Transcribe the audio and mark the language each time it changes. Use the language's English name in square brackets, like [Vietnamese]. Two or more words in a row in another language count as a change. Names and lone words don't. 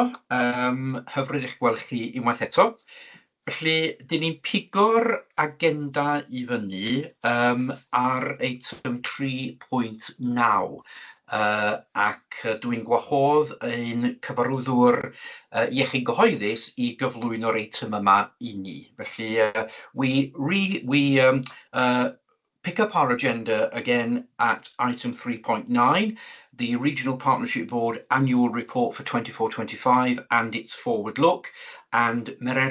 [Welsh] Hyfryd eich gweld chi unwaith eto. Felly, dyn ni'n pigo'r agenda i fyny ar eitem 3.9. Ac dwi'n gwahodd ein cyfarwyddwr iechyd gyhoeddus i gyflwyno'r eitem yma i ni. Felly, [English] we pick up our agenda again at item 3.9, the Regional Partnership Board Annual Report for 24-25 and its forward look. And